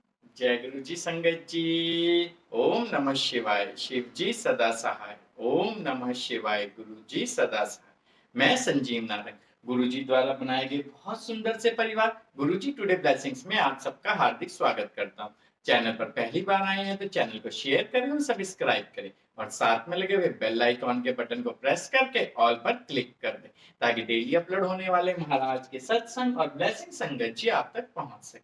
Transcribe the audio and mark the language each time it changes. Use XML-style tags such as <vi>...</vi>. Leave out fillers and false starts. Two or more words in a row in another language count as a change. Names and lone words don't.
<hi>जय गुरु जी संगत जी।</hi> <sa>ओम नमः शिवाय।</sa> <hi>शिव जी सदा सहाय।</hi> <sa>ओम नमः शिवाय।</sa> <hi>गुरु जी सदा सहाय। मैं संजीव नारंग गुरु जी द्वारा बनाए गए बहुत सुंदर से परिवार गुरु जी टुडे ब्लेसिंग्स में आप सबका हार्दिक स्वागत करता हूँ। चैनल पर पहली बार आए हैं तो चैनल को शेयर करें और सब्सक्राइब करें और साथ में लगे हुए</hi> <en>bell icon</en> <hi>के बटन को प्रेस करके ऑल पर क्लिक कर दें ताकि</hi> <en>daily upload</en> <hi>होने वाले महाराज के सत्संग और ब्लेसिंग संगत जी आप तक पहुंच सके।</hi>